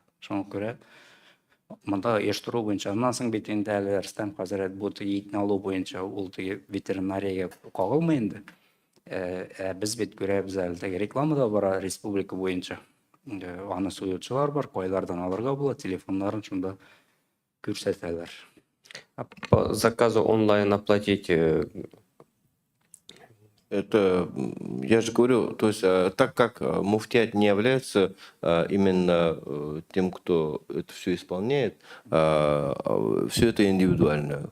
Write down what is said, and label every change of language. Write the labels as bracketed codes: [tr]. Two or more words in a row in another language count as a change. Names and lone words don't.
[tt] Шуңа күрә монда оештыру буенча, аннан соң бит инде әле Рөстәм хәзрәт бу итне алу буенча ул теге ветеринариягә кагылмый инде. Без бит күрәбез әле теге рекламада бара республика буенча. Аны суючылар бар, кайлардан алырга була, телефоннарын шунда күрсәтәләр. [ru] По заказу онлайн оплатить Это, я же говорю, то есть так как муфтият не является именно тем, кто это все исполняет, все это индивидуально.